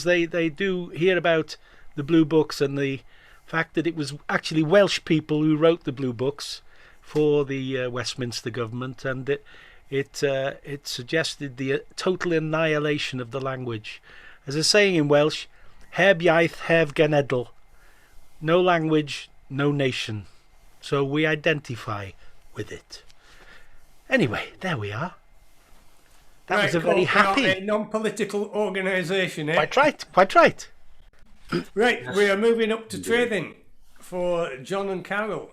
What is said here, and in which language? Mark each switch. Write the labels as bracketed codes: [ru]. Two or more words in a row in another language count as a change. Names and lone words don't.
[en] They do hear about the blue books and the fact that it was actually Welsh people who wrote the blue books for the Westminster government, and it suggested the total annihilation of the language. As a saying in Welsh, [cy] heb iaith, heb genedl. [en] No language, no nation. So we identify with it. Anyway, there we are. That was a very happy... a non-political organisation, eh? Quite right. Right, we are moving up to trading for John and Carol.